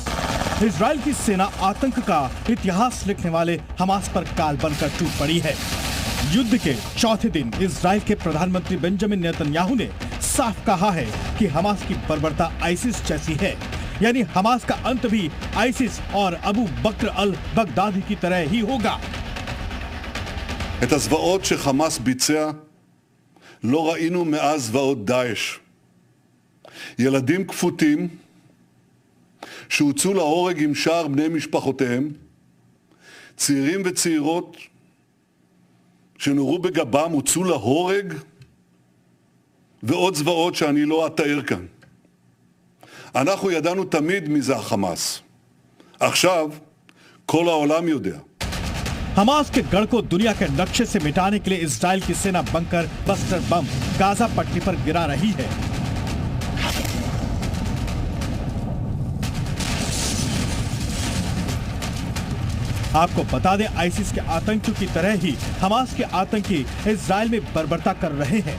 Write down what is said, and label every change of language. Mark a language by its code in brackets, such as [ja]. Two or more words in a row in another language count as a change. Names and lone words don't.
[hi] इजराइल की सेना आतंक का इतिहास लिखने वाले हमास पर काल बनकर टूट पड़ी है। युद्ध के चौथे दिन इजराइल के प्रधानमंत्री बेंजामिन नेतन्याहू ने साफ कहा है कि हमास की बर्बरता आईसिस जैसी है, यानी हमास का अंत भी आईसिस और अबू बकर अल बगदादी की तरह ही होगा। [he] את הזוועות שחמאס ביצע לא ראינו מאז זוועות דאעש. ילדים כפותים שהוצאו להורג עם שאר בני משפחותיהם, צעירים וצעירות שנורו בגבם הוצאו להורג, ועוד זוועות שאני לא אתאר כאן. אנחנו ידענו תמיד מי זה החמאס. עכשיו כל העולם יודע. [hi] हमास के गढ़ को दुनिया के नक्शे से मिटाने के लिए इजराइल की सेना [en] bunker buster [hi] बम गाजा पट्टी पर गिरा रही है। आपको बता दें, आईसिस के आतंकियों की तरह ही हमास के आतंकी इजराइल में बर्बरता कर रहे हैं।